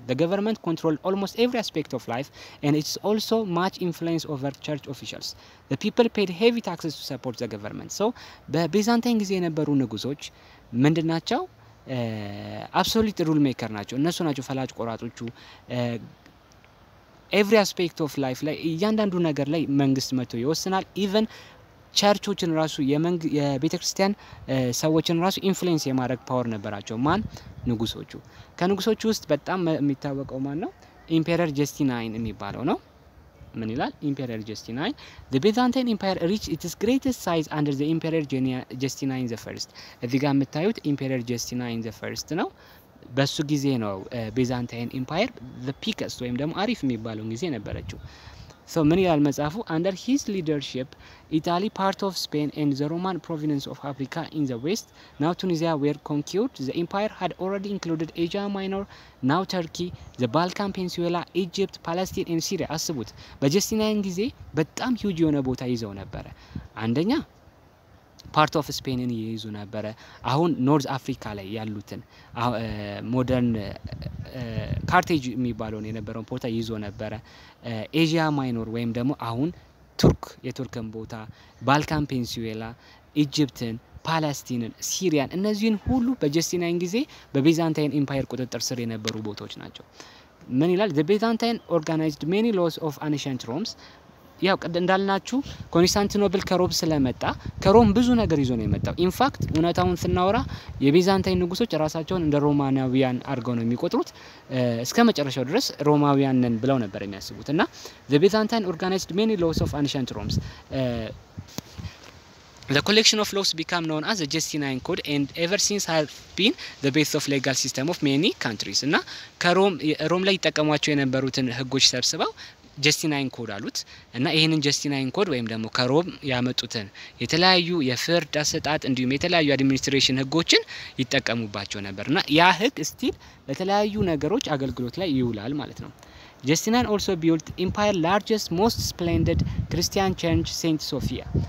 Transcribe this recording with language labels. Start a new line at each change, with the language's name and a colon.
English: The government controlled almost every aspect of life, and it's also much influence over church officials. The people paid heavy taxes to support the government.
Amharic: So, በቤዛንታይን ጊዜ የነበሩ ንጉሶች ምንድናቸው? አብሶሉት ሩል ሜከር ናቸው። እነሱ ናቸው ፈላጭ ቆራጦቹ። ኤቭሪ አስፔክት ኦፍ ላይፍ ላይ እያንዳንዱ ነገር ላይ መንግስት መጥቶ ይወስናል። ኢቭን ቸርቾችን ራሱ የቤተክርስቲያን ሰዎችን ራሱ ኢንፍሉዌንስ የማድረግ ፓወር ነበራቸው። ማን? ንጉሶቹ። ከንጉሶቹ ውስጥ በጣም የሚታወቀው ማን ነው? ኢምፔረር ጀስቲናይን የሚባለው ነው። ምን ይላል?
English: ኢምፔረር ጀስቲናይን the Byzantine Empire reached its greatest size under the Emperor Justinian the First.
Amharic: እዚህ ጋር የምታዩት ኢምፔረር ጀስቲናይን the First ነው። በሱ ጊዜ ነው ቤዛንታይን ኢምፓየር the peakest ወይም ደግሞ አሪፍ የሚባለው ጊዜ ነበረችው። So ምን ይላል መጽሐፉ?
English: under his leadership Italy, part of Spain, and the Roman province of Africa in the west, now Tunisia, were conquered. The empire had already included Asia Minor, now Turkey, the Balkan Peninsula, Egypt, Palestine, and Syria.
Amharic: አስቡት በጀስቲናይን ጊዜ በጣም ሂውጅ የሆነ ቦታ ይዘው ነበር። አንደኛ ፓርት ኦፍ ስፔንን ይይዙ ነበር። አሁን ኖርዝ አፍሪካ ላይ ያሉትን ሞደርን ካርቴጅ የሚባለውን የነበረውን ቦታ ይዞ ነበር። ኤዥያ ማይኖር ወይም ደግሞ አሁን ቱርክ የቱርክን ቦታ፣ ባልካን ፔኒንሱላ፣ ኢጂፕትን፣ ፓለስቲንን፣ ሲሪያን እነዚህን ሁሉ በጀስቲናይን ጊዜ በቤዛንታይን ኢምፓየር ቁጥጥር ስር የነበሩ ቦታዎች ናቸው። ምን ይላል?
English: the Byzantine organized many laws of ancient Rome.
Amharic: ያው እንዳልናችሁ ኮንስታንቲኖፕል ከሮም ስለመጣ ከሮም ብዙ ነገር ይዞ ነው የመጣው። ኢንፋክት እውነታውን ስናወራ የቤዛንታይን ንጉሶች ራሳቸውን እንደ ሮማናዊያን አድርገው ነው የሚቆጥሩት። እስከ መጨረሻው ድረስ ሮማውያን ነን ብለው ነበር የሚያስቡት እና
English: the Byzantine organized many laws of ancient Rome. The collection of laws became known as the Justinian Code and ever since have been the base of legal system of many countries.
Amharic: እና ከሮም ላይ ተጠቀሟቸው የነበሩትን ህጎች ሰብስበው ጀስቲናይን ኮድ አሉት እና ይሄንን ጀስቲናይን ኮድ ወይም ደግሞ ከሮም ያመጡትን የተለያዩ የፍርድ አሰጣጥ እንዲሁም የተለያዩ አድሚኒስትሬሽን ህጎችን ይጠቀሙባቸው ነበርና ያ ህግ ስቲል ለተለያዩ ነገሮች አገልግሎት ላይ ይውላል ማለት ነው።
English: Justinian also built empire largest most splendid Christian church Saint Sophia.